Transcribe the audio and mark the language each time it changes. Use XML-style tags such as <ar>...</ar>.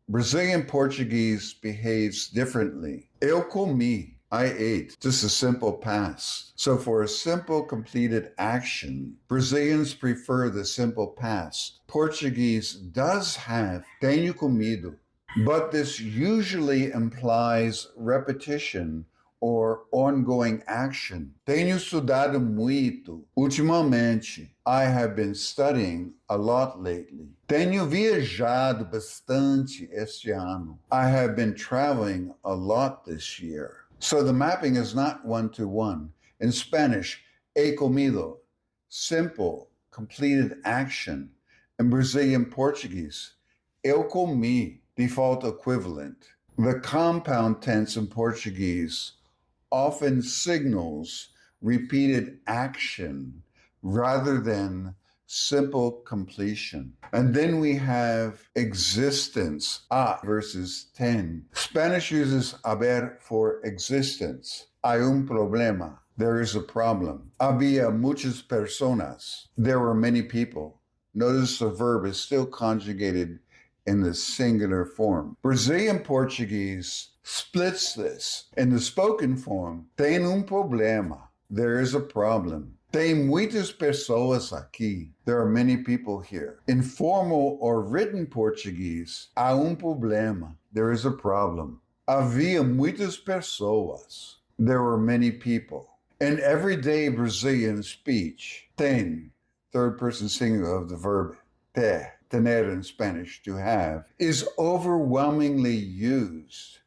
<en>Brazilian Portuguese behaves differently.</en> <pt>Eu comi,</pt> <en>I ate, just a simple past. So for a simple completed action, Brazilians prefer the simple past. Portuguese does have tenho comido, but this usually implies repetition or ongoing action.</en> <pt>Tenho estudado muito ultimamente.</pt> <en>I have been studying a lot lately.</en> <pt>Tenho viajado bastante este ano.</pt> <en>I have been traveling a lot this year. So the mapping is not one-to-one. In Spanish, he comido, simple, completed action. In Brazilian Portuguese, eu comi, default equivalent. The compound tense in Portuguese often signals repeated action rather than simple completion. And then we have existence, versus ten. Spanish uses haber for existence.</en> <es>Hay un problema.</es> <en>There is a problem.</en> <es>Había muchas personas.</es> <en>There were many people. Notice the verb is still conjugated in the singular form. Brazilian Portuguese splits this. In the spoken form,</en> <pt>tem problema.</pt> <en>There is a problem.</en> <pt>Tem muitas pessoas aqui.</pt> <en>There are many people here. In formal or written Portuguese,</en> <pt>há problema.</pt> <en>There is a problem.</en> <pt>Havia muitas pessoas.</pt> <en>There were many people. In everyday Brazilian speech, tem, third person singular of the verb ter, tener in Spanish, to have, is overwhelmingly used.</en>